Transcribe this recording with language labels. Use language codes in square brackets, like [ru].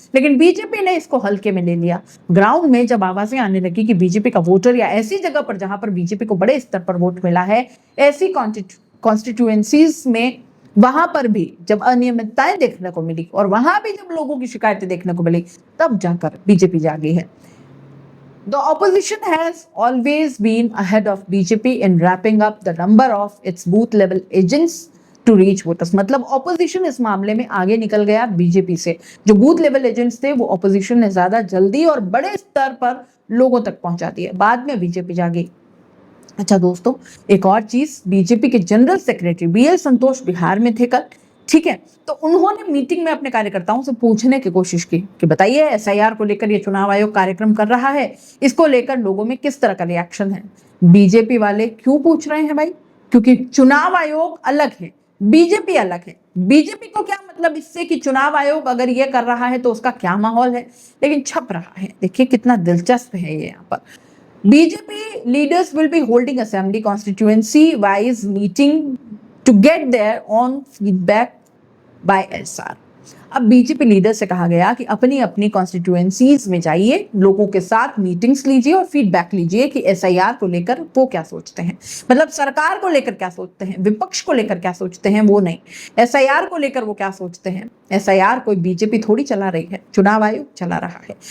[hi] लेकिन बीजेपी ने इसको हल्के में ले लिया। ग्राउंड में जब आवाजें आने लगी कि बीजेपी का वोटर या ऐसी जगह पर जहां पर बीजेपी को बड़े स्तर पर वोट मिला है, ऐसी कॉन्स्टिट्यूएंसीज में वहां पर भी जब अनियमितताएं देखने को मिली और वहां भी जब लोगों की शिकायतें देखने को मिली, तब जाकर बीजेपी जागी है। [en] The opposition has always been ahead of BJP in wrapping up the number of its booth level agents to reach voters। [hi] मतलब ऑपोजिशन इस मामले में आगे निकल गया बीजेपी से। जो बूथ लेवल एजेंट्स थे वो ऑपोजिशन ने ज्यादा जल्दी और बड़े स्तर पर लोगों तक पहुंचा दिए, बाद में बीजेपी जागी। अच्छा दोस्तों, एक और चीज, बीजेपी के जनरल सेक्रेटरी बीएल संतोष बिहार में थे कल, ठीक है। तो उन्होंने मीटिंग में अपने कार्यकर्ताओं से पूछने की कोशिश की कि बताइए एसआईआर को लेकर ये चुनाव आयोग कार्यक्रम कर रहा है, इसको लेकर लोगों में किस तरह का रिएक्शन है। बीजेपी वाले क्यों पूछ रहे हैं भाई? क्योंकि चुनाव आयोग अलग है, बीजेपी अलग है। बीजेपी को क्या मतलब इससे कि चुनाव आयोग अगर ये कर रहा है तो उसका क्या माहौल है, लेकिन छप रहा है। देखिए कितना दिलचस्प है ये। यहाँ पर [en] BJP leaders will be holding assembly constituency wise meeting to get their own feedback by SR। [hi] अब बीजेपी लीडर से कहा गया कि अपनी अपनी कॉन्स्टिट्यूएंसीज में जाइए, लोगों के साथ मीटिंग्स लीजिए और फीडबैक लीजिए कि एसआईआर को लेकर वो क्या सोचते हैं। मतलब सरकार को लेकर क्या सोचते हैं, विपक्ष को लेकर क्या सोचते हैं, वो नहीं, एसआईआर को लेकर वो क्या सोचते हैं। एसआईआर कोई बीजेपी थोड़ी चला रही है, चुनाव आयोग चला रहा है।